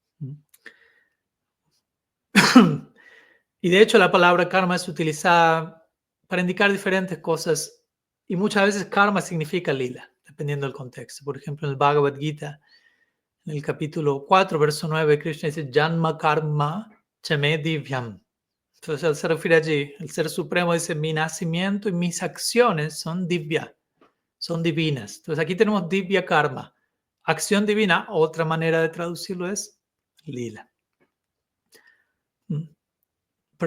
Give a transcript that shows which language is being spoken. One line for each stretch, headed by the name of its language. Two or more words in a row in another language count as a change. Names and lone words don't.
Spanish: Y de hecho la palabra karma es utilizada para indicar diferentes cosas y muchas veces karma significa lila, dependiendo del contexto. Por ejemplo, en el Bhagavad Gita, en el capítulo 4, verso 9, Krishna dice
Sanskrit: जन्म कर्म च मे दिव्यम्.
Spanish: Entonces él se refiere allí, el Ser Supremo dice, mi nacimiento y mis acciones son divya, son divinas. Entonces aquí tenemos
Sanskrit: दिव्य कर्म,
Spanish: acción divina. Otra manera de traducirlo es lila.